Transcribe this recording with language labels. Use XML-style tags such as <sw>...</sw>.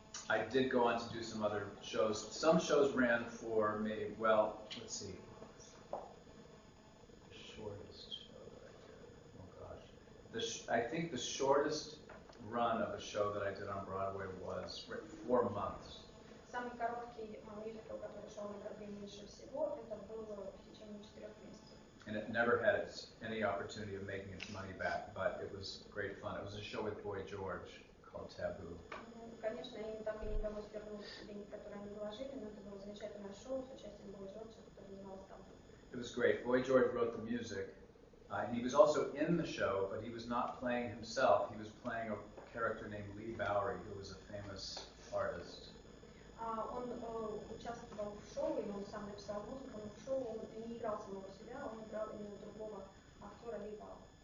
<en>I did go on to do some other shows. Some shows ran for maybe, well, let's see. The shortest show that I did. Oh gosh. I think the shortest run of a show that I did on Broadway was 4 months.</en> <ru>Самый короткий мюзикл, который шел на Бродвее меньше всего, это было в течение 4 месяцев.</ru> <en>And it never had any opportunity of making its money back, but it was great fun. It was a show with Boy George called Taboo.</en> <ru>Конечно, им так и не удалось вернуть деньги, которые они вложили, но это было замечательное шоу с участием Боя Джорджа, которое называлось «Табу».</ru> <en>It was great. Boy George wrote the music, and he was also in the show, but he was not playing himself. He was playing a character named Lee Bowery, who was a famous artist.</en> <ru>Он участвовал в шоу, и он сам написал музыку, но в шоу он не играл самого себя, он играл именно другого актера Ли Бауэра.</ru>